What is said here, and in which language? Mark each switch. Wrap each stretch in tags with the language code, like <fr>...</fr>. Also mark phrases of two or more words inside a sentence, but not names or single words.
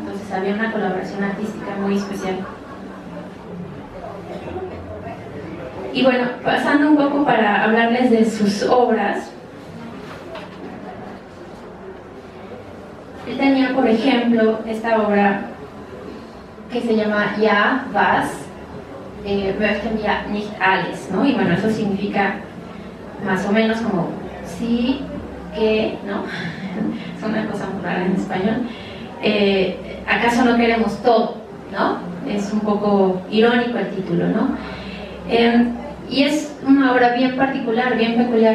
<es>Entonces había una colaboración artística muy especial. Y bueno, pasando un poco para hablarles de sus obras. Él tenía, por ejemplo, esta obra que se llama</es> <de>Ja, was, möchte mir nicht alles,</de> <es>¿no? Y bueno, eso significa más o menos como sí, que, ¿no? Es una cosa muy rara en español. ¿Acaso no queremos todo, no? Es un poco irónico el título, ¿no? Y es una obra bien particular, bien peculiar.</es>